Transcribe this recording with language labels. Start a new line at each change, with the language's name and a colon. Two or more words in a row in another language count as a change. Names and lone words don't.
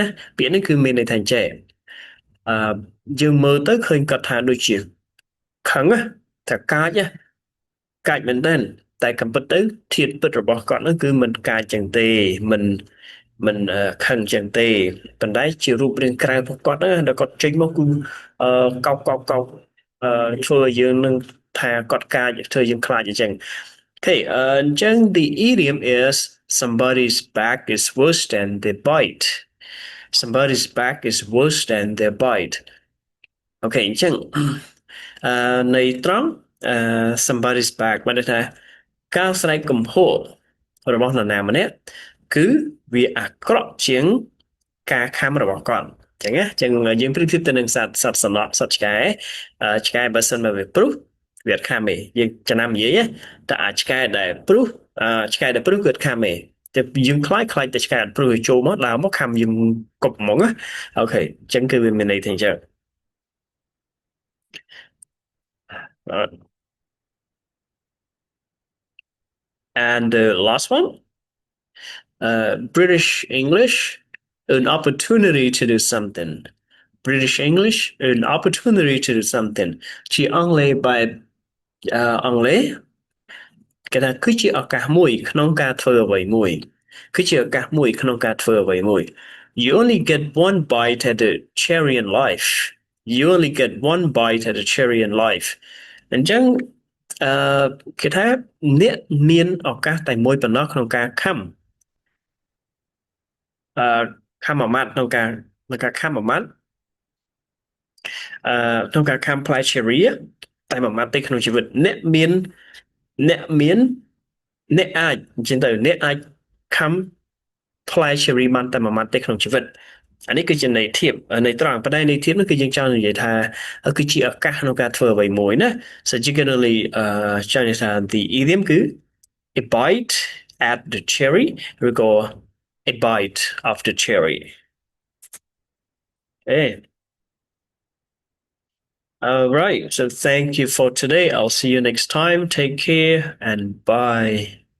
Khmer: ពាក្យនេះគឺមានន័យថាចេះយើងមើលទៅឃើញគាត់ថាដូចជាខឹងណាថាកាចណាកាចមែនទែនតែកំពិតទៅធាតុពិតរបស់គាត់នោះគឺមិនកាចចឹងទេមិនខឹងចឹងទេប៉ុន្តែជារូបរាងក្រៅរបស់គាត់ណាដែលគាត់ចេញមកគឺកោកធ្វើឲ្យយើងនឹងថាគាត់កាចធ្វើយើងខ្លាចអញ្ចឹង
English: Okay, the idiom is somebody's back is worse than their bite. Somebody's back is worse than their bite.
Khmer: Okay, អញ្ចឹងន័យត្រង់
English: somebody's back
Khmer: បានន័យថាការស្រែកកំហុសរបស់នរណាម្នាក់គឺវាអាក្រក់ជាងការ ខំរបស់គាត់អញ្ចឹងណាអញ្ចឹងយើងប្រៀបធៀបទៅនឹងសត្វសំណក់សត្វឆ្កែឆ្កែបើសិនមក វាព្រុសវាអត់ខាំទេយើងចំណាំនិយាយតែអាឆ្កែដែលព្រុសឆ្កែដែលព្រុសគឺអត់ខាំទេតែយើងខ្លាចតែឆ្កែអត់ព្រុសចូលមកដើរមកខាំយើងកប់ហ្មងណាអូខេអញ្ចឹងគឺវាមានន័យថាអញ្ចឹង
English: And the last one, British English, an opportunity to do something. British English, an opportunity to do something.
Khmer: ជាអង់គ្លេសបែបអង់គ្លេសគេថាគឺជាឱកាសមួយក្នុងការធ្វើអ្វីមួយគឺជាឱកាសមួយក្នុងការធ្វើអ្វីមួយ
English: You only get one bite at the cherry in life. You only get one bite at the cherry in life.
Khmer: អញ្ចឹងគេថាអ្នកមានឱកាសតែមួយប៉ុណ្ណោះក្នុងការខំមួយម៉ាត់ក្នុងការខំមួយម៉ាត់ក្នុងការខំផ្លែ cherry តែមួយម៉ាត់ទេក្នុងជីវិត អ្នកអាចអញ្ចឹងទៅអ្នកអាចខំផ្លែ cherry បានតែមួយម៉ាត់ទេក្នុងជីវិតអានេះគឺជាន័យធៀបន័យត្រង់ប៉ុន្តែន័យធៀបនោះគឺយើងចង់និយាយថាគឺជាឱកាសក្នុងការធ្វើអ្វីមួយណា
English: so generally
Khmer: ចង់និយាយថា
English: the idiom
Khmer: គឺ
English: a bite at the cherry
Khmer: ឬក៏
English: a bite of the cherry Hey, all right. So thank you for today. I'll see you next time. Take care and bye.